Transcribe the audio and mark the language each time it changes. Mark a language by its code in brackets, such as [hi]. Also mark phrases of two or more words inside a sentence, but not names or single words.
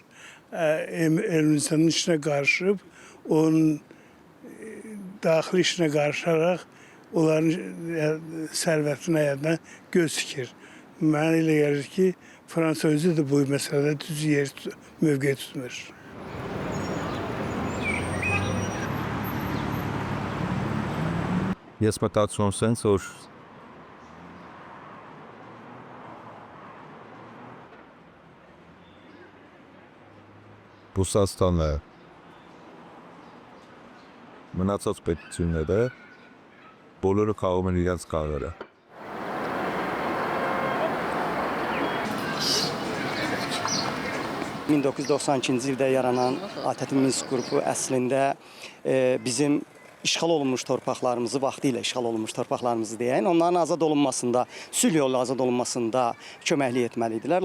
[az] Ermənistanın işinə qarışıb, onun daxili işinə qarışaraq, onların sərvətinə yadına göz tikir. Mənə elə gəlir ki, Fransa özü də bu məsələdə düz mövqe tutmur. [hy] Ես մտածում եմ սենց, որ Ռուսաստանը մնացած պետությունները բոլորը քաղում են իրենց քաղերը։ [az] 1992-ci ildə yaranan ATƏT Minsk qrupu əslində bizim işğal olunmuş torpaqlarımızı, vaxtilə işğal olunmuş torpaqlarımızı deyən, onların azad olunmasında, sülh yolu azad olunmasında köməklik etməliydilər.